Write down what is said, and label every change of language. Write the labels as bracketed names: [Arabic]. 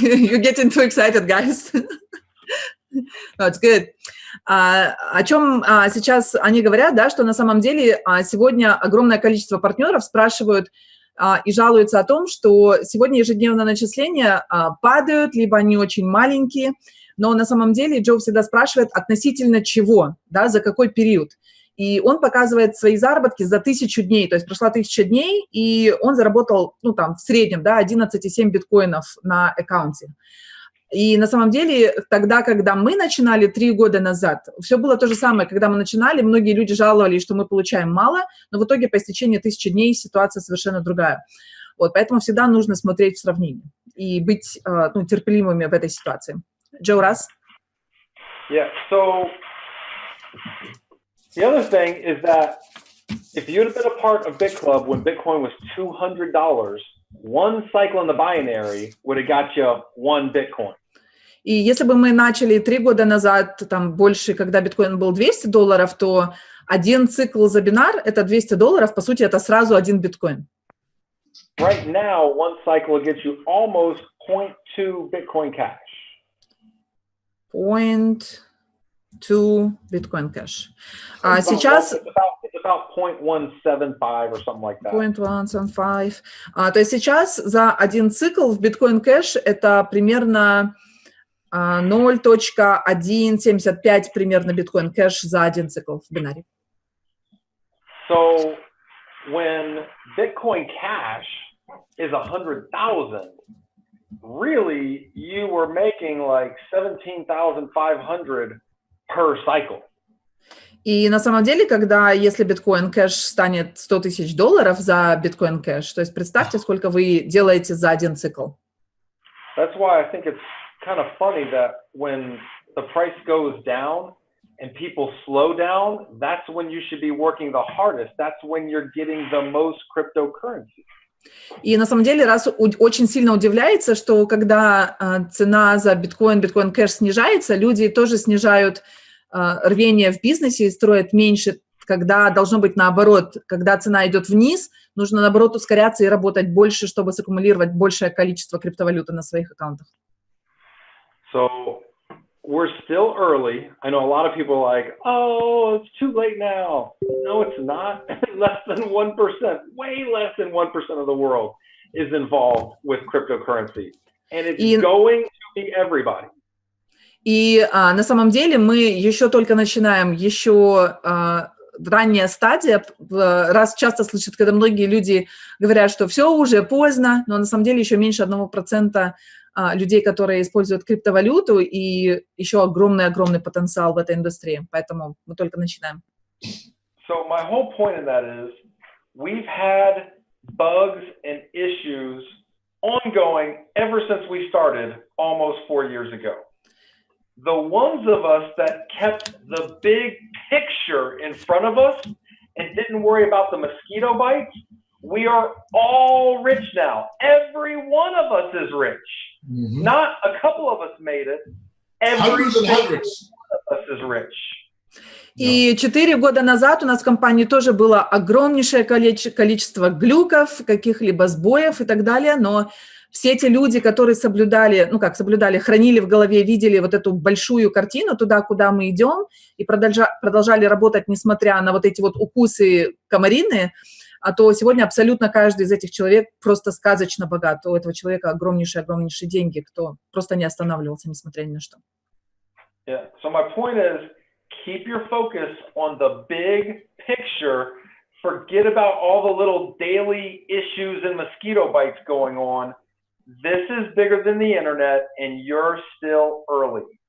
[English] You're getting too excited, guys. No, it's good. [Russian] О чем сейчас они говорят, да, что на самом деле сегодня огромное количество партнеров спрашивают и жалуются о том, что сегодня ежедневные начисления падают, либо они очень маленькие, но на самом деле Джо всегда спрашивает относительно чего, да, за какой период. И он показывает свои заработки за 1000 дней, то есть прошла 1000 дней, и он заработал, в среднем, да, 11,7 биткоинов на аккаунте. И на самом деле тогда, когда мы начинали 3 года назад, все было то же самое. Когда мы начинали, многие люди жаловались, что мы получаем мало, но в итоге по истечении 1000 дней ситуация совершенно другая. Вот, поэтому всегда нужно смотреть в сравнении и быть терпеливыми в этой ситуации. Джо, раз? [English] Yeah, so the other thing is that if you'd have been a part of BitClub when Bitcoin was $200, one cycle in the binary would have got you 1 Bitcoin. [Russian] И если бы мы начали 3 года назад, там больше, когда биткоин был $200, то один цикл за бинар – это $200, по сути, это сразу 1 биткоин. [English] Right now, one cycle will get you almost 0.2 Bitcoin Cash. 0.2 Bitcoin Cash. [Russian] А сейчас... [English] It's about 0.175 or something like that. 0.175. [Russian] То есть сейчас за один цикл в Bitcoin Cash это примерно 0.175 примерно биткоин кэш за один цикл в бинаре. [English] So when Bitcoin Cash is 100,000, really you were making like 17,500 per cycle. [Russian] И на самом деле, если биткоин кэш станет $100 тысяч за биткоин кэш, то есть представьте, сколько вы делаете за один цикл. [English] That's why I think it's kind of funny that when the price goes down and people slow down, that's when you should be working the hardest. That's when you're getting the most cryptocurrency. [Russian] И на самом деле, раз очень сильно удивляется, что когда цена за биткоин кэш снижается, люди тоже снижают рвение в бизнесе и строят меньше, когда должно быть наоборот. Когда цена идет вниз, нужно наоборот ускоряться и работать больше, чтобы саккумулировать большее количество криптовалюты на своих аккаунтах. [English] So we're still early. I know a lot of people are like, oh, it's too late now. No, it's not. Less than 1%, way less than 1% of the world is involved with cryptocurrency. And it's going to be everybody. [Russian] И на самом деле мы еще только начинаем, еще ранняя стадия. Раз часто слышат, когда многие люди говорят, что все уже поздно, но на самом деле еще меньше 1% людей, которые используют криптовалюту, и еще огромный потенциал в этой индустрии. Поэтому мы только начинаем. [English] So my whole point in that is we've had bugs and issues ongoing ever since we started almost 4 years ago. The ones of us that kept the big picture in front of us and didn't worry about the mosquito bites, we are all rich now. Every one of us is rich. Mm-hmm. Not a couple of us made it. Every one of us is rich. [Russian] И 4 года назад у нас в компании тоже было огромнейшее количество глюков, каких-либо сбоев и так далее, но все эти люди, которые соблюдали, хранили в голове, видели вот эту большую картину туда, куда мы идем, и продолжали работать, несмотря на вот эти вот укусы комариные, а то сегодня абсолютно каждый из этих человек просто сказочно богат. У этого человека огромнейшие деньги, кто просто не останавливался, несмотря ни на что. [English] Yeah. So my point is, keep your focus on the big picture. Forget about all the little daily issues and mosquito bites going on. This is bigger than the internet, and you're still early.